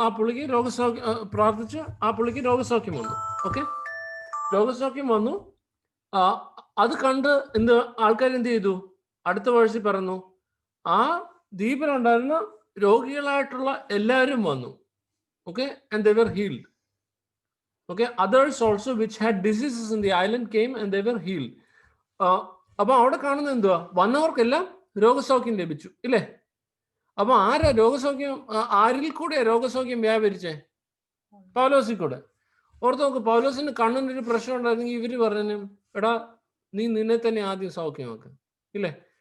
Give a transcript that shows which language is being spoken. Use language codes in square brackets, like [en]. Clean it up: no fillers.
[ml] ആ പുള്ളിക്ക് രോഗസൗഖ്യം പ്രാർത്ഥിച്ച് ആ പുള്ളിക്ക് രോഗസൗഖ്യം വന്നു. ഓക്കെ, രോഗസൗഖ്യം വന്നു. അത് കണ്ട് ആൾക്കാർ എന്ത് ചെയ്തു? അടുത്ത വേഴ്സിൽ പറയുന്നു, ആ ദ്വീപിലുണ്ടായിരുന്ന രോഗികളായിട്ടുള്ള എല്ലാവരും വന്നു. [en] Okay, and they were healed. Okay, others also which had diseases in the island came and they were healed. [ml] അപ്പൊ അവിടെ കാണുന്നത് എന്തുവാ? വന്നവർക്കെല്ലാം രോഗസൗഖ്യം ലഭിച്ചു, ഇല്ലേ? അപ്പൊ ആരാ രോഗസൗഖ്യം? ആരിൽ കൂടെ രോഗസൗഖ്യം വ്യാപരിച്ചേ? പൗലോസിൽ കൂടെ. ഓർത്ത് നോക്ക്, പൗലോസിന് കണ്ണിന് ഒരു പ്രശ്നം ഉണ്ടായിരുന്നെങ്കിൽ ഇവര് പറഞ്ഞു, എടാ നീ നിന്നെ തന്നെ ആദ്യം സൗഖ്യമാക്ക്, ഇല്ലേ?